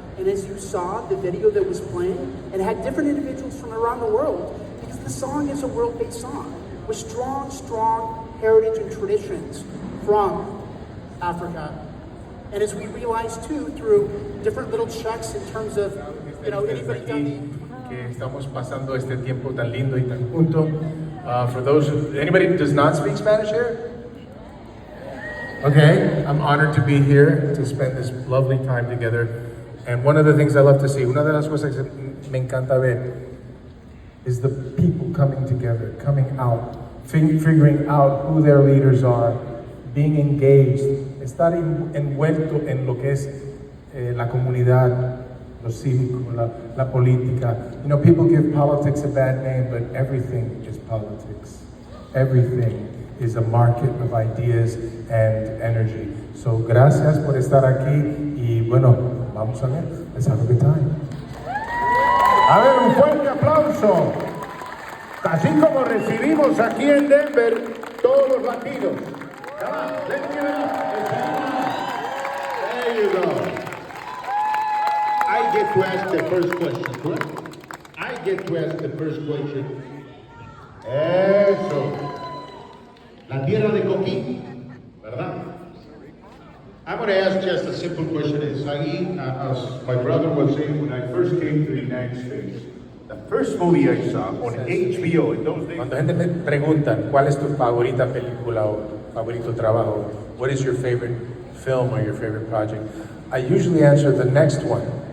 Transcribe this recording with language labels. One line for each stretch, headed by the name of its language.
English: And as you saw, the video that was playing, it had different individuals from around the world, because the song is a world-based song with strong, strong heritage and traditions from Africa. And as we realize too, through different little checks in terms of, you know, anybody done the...
Spanish: Que estamos pasando este tiempo tan lindo y tan junto.
English: For those anybody who does not speak Spanish here? Okay, I'm honored to be here to spend this lovely time together. And one of the things I love to see,
Spanish: una de las cosas que me encanta ver,
English: is the people coming together, coming out, figuring out who their leaders are, being engaged,
Spanish: estar envuelto en lo que es la comunidad, lo cívico, la política.
English: You know, people give politics a bad name, but everything is politics. Everything is a market of ideas and energy.
Spanish: So, gracias por estar aquí y bueno, vamos a ver.
English: Let's have a good time.
Spanish: A ver, un fuerte aplauso. Así como recibimos aquí en Denver todos los latinos.
English: Come on, let's give it up. There you go. I get to ask the first question, correct? I get to ask the first question.
Spanish: Eso. La tierra de Coquín, ¿verdad?
English: I'm going to ask just a simple question. Esai, as my brother was saying, when I first came to the United States, the first movie I saw on HBO in those days.
Spanish: Cuando gente me pregunta cuál es tu favorita película o favorito trabajo,
English: what is your favorite film or your favorite project, I usually answer the next one.